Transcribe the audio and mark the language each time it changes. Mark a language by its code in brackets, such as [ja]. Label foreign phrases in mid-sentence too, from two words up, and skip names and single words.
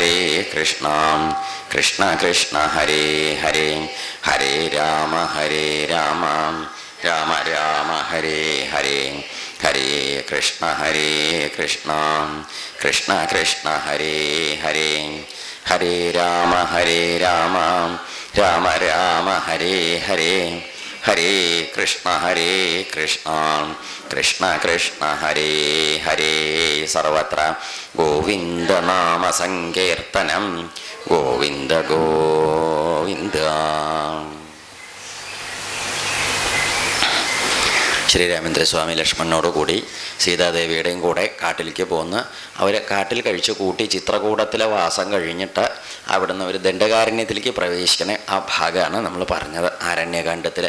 [sa] കൃഷ്ണ ഹരേ ഹരേ, ഹരേ രാമ രാമ ഹരേ ഹരേ, ഹരേ കൃഷ്ണ കൃഷ്ണ ഹരേ ഹരേ, ഹരേ രാമ രാമ ഹരേ ഹരേ, ഹരേ കൃഷ്ണ കൃഷ്ണ ഹരേ ഹരേ. സർവത്ര ഗോവിന്ദനാമ സങ്കീർത്തനം, ഗോവിന്ദ ഗോവിന്ദ. [ml] ശ്രീരാമേന്ദ്രസ്വാമി ലക്ഷ്മണനോടുകൂടി സീതാദേവിയുടെയും കൂടെ കാട്ടിലേക്ക് പോന്ന് അവർ കാട്ടിൽ കഴിച്ചു കൂട്ടി ചിത്രകൂടത്തിലെ വാസം കഴിഞ്ഞിട്ട് അവിടുന്ന് ഒരു ദണ്ഡകാരണ്യത്തിലേക്ക് പ്രവേശിക്കണേ ആ ഭാഗമാണ് നമ്മൾ പറഞ്ഞത് ആരണ്യകാണ്ഡത്തിൽ.